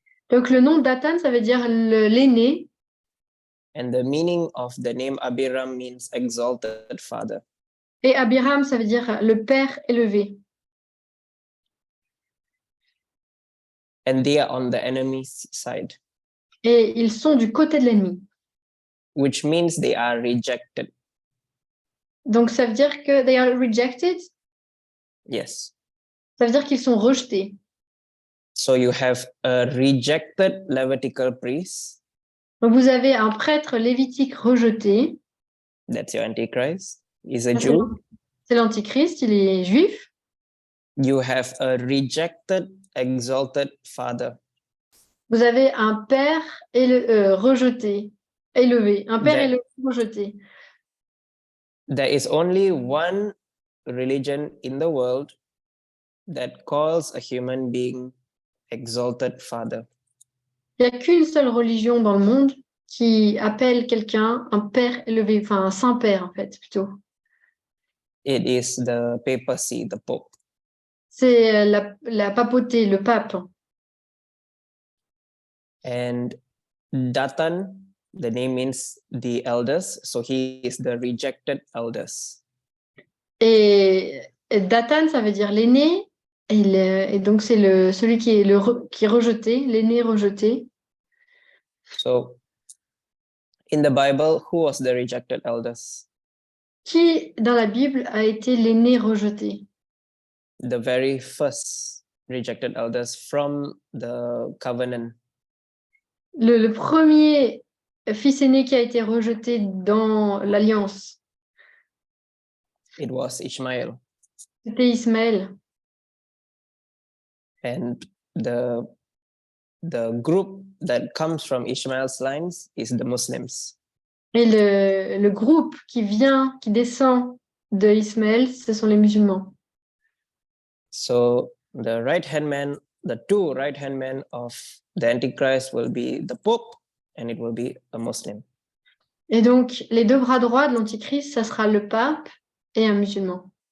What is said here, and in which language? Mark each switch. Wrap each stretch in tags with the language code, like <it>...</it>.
<fr>Donc le nom Dathan, ça veut dire l'aîné.</fr> <en>And the meaning of the name Abiram means exalted father.</en> <fr>Et Abiram, ça veut dire le père élevé.</fr> <en>And they are on the enemy's side.</en> <fr>Et ils sont du côté de l'ennemi.</fr> <en>Which means they are rejected.</en> <fr>Donc ça veut dire que</fr> <en>they are rejected. Yes.</en> <fr>Ça veut dire qu'ils sont rejetés.</fr> <en>So you have a rejected Levitical priest.</en> <fr>Donc vous avez un prêtre lévitique rejeté.</fr> <en>That's your Antichrist. He's a Jew.</en> <fr>C'est l'Antichrist, il est juif.</fr> <en>You have a rejected, exalted father.</en> <fr>Vous avez un père rejeté, élevé. Un père élevé rejeté.</fr> <en>There is only one religion in the world that calls a human being exalted father.</en> <fr>Il n'y a qu'une seule religion dans le monde qui appelle quelqu'un un père élevé, enfin un saint-père en fait plutôt.</fr> <en>It is the papacy, the Pope.</en> <fr>C'est la papauté, le pape.</fr> <en>And Dathan, the name means the eldest, so he is the rejected eldest.</en> <fr>Et Dathan, ça veut dire l'aîné, et donc c'est celui qui est rejeté, l'aîné rejeté.</fr> <en>So, in the Bible, who was the rejected eldest?</en> <fr>Qui, dans la Bible, a été l'aîné rejeté?</fr> <en>The very first rejected eldest from the covenant.</en> <fr>Le premier fils aîné qui a été rejeté dans l'Alliance.</fr> <en>It was Ishmael.</en> <fr>C'était Ismaël.</fr> <en>And the group that comes from Ishmael's lines is the Muslims.</en> <fr>Et le groupe qui descend de Ismaël, ce sont les musulmans.</fr> <en>So the right-hand man, the two right-hand men of the Antichrist will be the Pope, and it will be a Muslim.</en> <fr>Et donc, les deux bras droits de l'Antichrist, ça sera le pape et un musulman.</fr>